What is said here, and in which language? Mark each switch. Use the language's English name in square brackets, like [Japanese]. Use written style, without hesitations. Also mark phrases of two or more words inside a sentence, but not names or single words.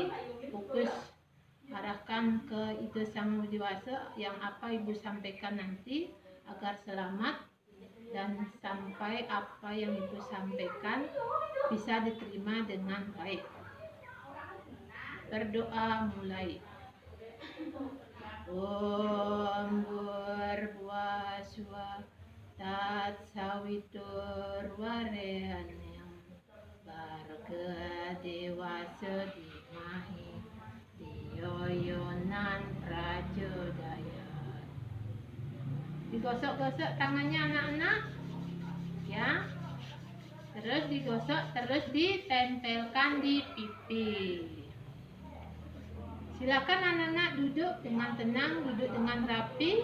[Indonesian] Fokus arahkan ke Ida Sang Widiwasa yang apa Ibu sampaikan nanti, agar selamat dan sampai apa yang Ibu sampaikan bisa diterima dengan baik. Berdoa mulai. [Sanskrit] Om Bhurvasva Tat Savitur Varenyam Bharga Devasya Dhimahi Dhiyo Yonan Prachodayat. [Indonesian] Digosok-gosok tangannya anak-anak ya, terus digosok, terus ditempelkan di pipi. Silakan anak-anak duduk dengan tenang, duduk dengan rapi.